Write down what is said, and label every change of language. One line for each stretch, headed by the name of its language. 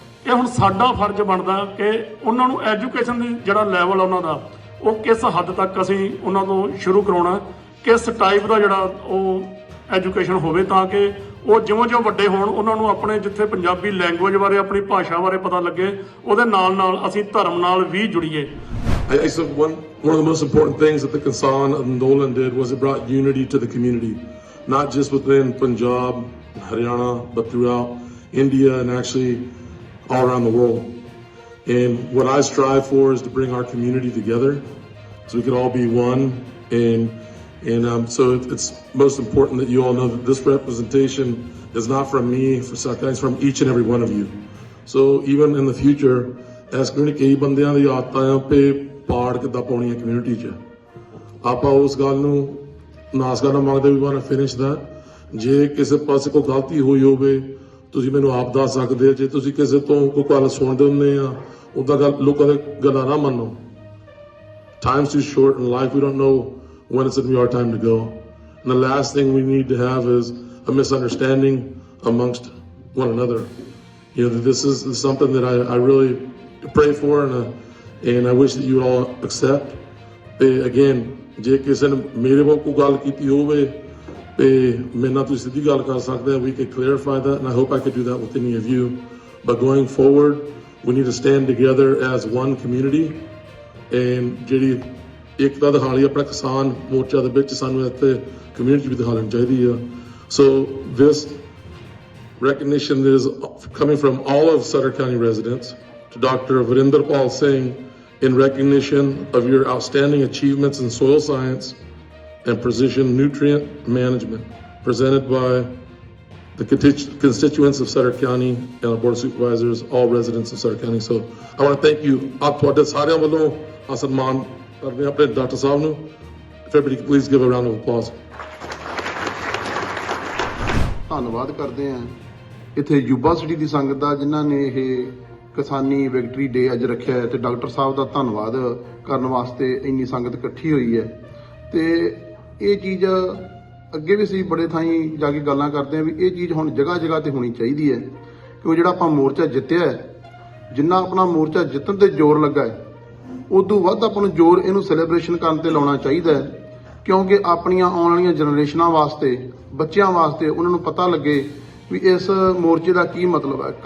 Punjabi: ਇਹ ਹੁਣ ਸਾਡਾ ਫਰਜ਼ ਬਣਦਾ ਕਿ ਉਹਨਾਂ ਨੂੰ ਐਜੂਕੇਸ਼ਨ ਦੀ ਜਿਹੜਾ ਲੈਵਲ ਉਹਨਾਂ ਦਾ ਉਹ ਕਿਸ ਹੱਦ ਤੱਕ ਅਸੀਂ ਉਹਨਾਂ ਤੋਂ ਸ਼ੁਰੂ ਕਰਾਉਣਾ, ਕਿਸ ਟਾਈਪ ਦਾ ਜਿਹੜਾ ਉਹ ਐਜੂਕੇਸ਼ਨ ਹੋਵੇ ਤਾਂ ਕਿ ਉਹ ਜਿਉਂ ਵੱਡੇ ਹੋਣ ਉਹਨਾਂ ਨੂੰ ਆਪਣੇ ਜਿੱਥੇ ਪੰਜਾਬੀ ਲੈਂਗੁਏਜ ਬਾਰੇ, ਆਪਣੀ ਭਾਸ਼ਾ ਬਾਰੇ ਪਤਾ ਲੱਗੇ, ਉਹਦੇ ਨਾਲ ਅਸੀਂ ਧਰਮ ਨਾਲ ਵੀ ਜੁੜੀਏ।
English: One of the most important things that the Kisan Andolan did was it brought unity to the community, not just within Punjab, Haryana, but throughout India and actually all around the world. And what I strive for is to bring our community together so we could all be one. And so it's most important that you all know that this representation is not from me, it's from each and every one of you. So even in the future, as
Punjabi: ਕਈ ਬੰਦਿਆਂ ਦੀ ਆਦਤਾਂ ਆ ਪੇ ਪਾੜ ਕਿੱਦਾਂ ਪਾਉਣੀ ਹੈ community 'ਚ, ਆਪਾਂ ਉਸ ਗੱਲ ਨੂੰ ਮਾਫ ਕਰਨਾ ਮੰਗਦੇ,
English: We want to finish that.
Punjabi: ਜੇ ਕਿਸੇ ਪਾਸੇ ਕੋਈ ਗਲਤੀ ਹੋਈ ਹੋਵੇ ਤੁਸੀਂ ਮੈਨੂੰ ਆਪ ਦੱਸ ਸਕਦੇ ਹੋ। ਜੇ ਤੁਸੀਂ ਕਿਸੇ ਤੋਂ ਕੋਈ ਗੱਲ ਸੁਣਦੇ ਹੁੰਦੇ ਆ ਉਹਦਾ ਗੱਲ ਲੋਕਾਂ ਦੇ ਗੱਲਾਂ ਨਾ ਮੰਨੋ।
English: Time's too short in life. We don't know when it's going to be our time to go. And the last thing we need to have is a misunderstanding amongst one another. You know, this is something that I really pray for, and I wish that you all accept.
Punjabi: Again, ਜੇ ਕਿਸੇ ਨੇ ਮੇਰੇ ਕੋਲ ਕੋਈ ਗੱਲ ਕੀਤੀ ਹੋਵੇ ਤੇ ਮੇਰੇ ਨਾਲ ਤੁਸੀਂ ਸਿੱਧੀ ਗੱਲ ਕਰ ਸਕਦੇ ਹੋ,
English: we could clarify that, and I hope I could do that with any of you. But going forward, we need to stand together as one community.
Punjabi: And ਜਿਹੜੀ ਏਕਤਾ ਦਿਖਾਣੀ ਆਪਣਾ ਕਿਸਾਨ ਮੋਰਚਾ ਦੇ ਵਿੱਚ ਸਾਨੂੰ ਇੱਥੇ ਕਮਿਊਨਿਟੀ ਵੀ ਦਿਖਾਉਣੀ ਚਾਹੀਦੀ ਆ।
English: So this recognition is coming from all of Sutter County residents to Dr. Randhawa Singh in recognition of your outstanding achievements in soil science and precision nutrient management, presented by the constituents of Sutter County and our Board of Supervisors, all residents of Sutter County. So I want to thank you.
Punjabi: ਆਪ ਤੁਹਾਡੇ ਸਾਰਿਆਂ ਵੱਲੋਂ ਸਨਮਾਨ ਕਰਦੇ ਆਪਣੇ doctor ਸਾਹਿਬ ਨੂੰ।
English: If everybody could please give a round of applause.
Punjabi: ਧੰਨਵਾਦ ਕਰਦੇ ਹਾਂ ਇੱਥੇ ਯੂਬਾ ਸਿਟੀ ਦੀ ਸੰਗਤ ਦਾ ਜਿਨ੍ਹਾਂ ਨੇ ਇਹ ਕਿਸਾਨੀ ਵਿਕਟਰੀ ਡੇ ਅੱਜ ਰੱਖਿਆ ਹੈ, ਤੇ ਡਾਕਟਰ ਸਾਹਿਬ ਦਾ ਧੰਨਵਾਦ ਕਰਨ ਵਾਸਤੇ ਇੰਨੀ ਸੰਗਤ ਇਕੱਠੀ ਹੋਈ ਹੈ। ਤੇ ਇਹ ਚੀਜ਼ ਅੱਗੇ ਵੀ ਅਸੀਂ ਬੜੇ ਥਾਈਂ ਜਾ ਕੇ ਗੱਲਾਂ ਕਰਦੇ ਹਾਂ ਵੀ ਇਹ ਚੀਜ਼ ਹੁਣ ਜਗ੍ਹਾ ਜਗ੍ਹਾ ਤੇ ਹੋਣੀ ਚਾਹੀਦੀ ਹੈ, ਕਿਉਂ ਜਿਹੜਾ ਆਪਾਂ ਮੋਰਚਾ ਜਿੱਤਿਆ ਹੈ, ਜਿੰਨਾ ਆਪਣਾ ਮੋਰਚਾ ਜਿੱਤਣ ਤੇ ਜ਼ੋਰ ਲੱਗਾ ਹੈ, ਉਦੋਂ ਵੱਧ ਆਪਾਂ ਨੂੰ ਜ਼ੋਰ ਇਹਨੂੰ ਸੈਲੀਬ੍ਰੇਸ਼ਨ ਕਰਨ ਤੇ ਲਾਉਣਾ ਚਾਹੀਦਾ ਹੈ, ਕਿਉਂਕਿ ਆਪਣੀਆਂ ਆਉਣ ਵਾਲੀਆਂ ਜਨਰੇਸ਼ਨਾਂ ਵਾਸਤੇ, ਬੱਚਿਆਂ ਵਾਸਤੇ ਉਹਨਾਂ ਨੂੰ ਪਤਾ ਲੱਗੇ ਵੀ ਇਸ ਮੋਰਚੇ ਦਾ ਕੀ ਮਤਲਬ ਹੈ।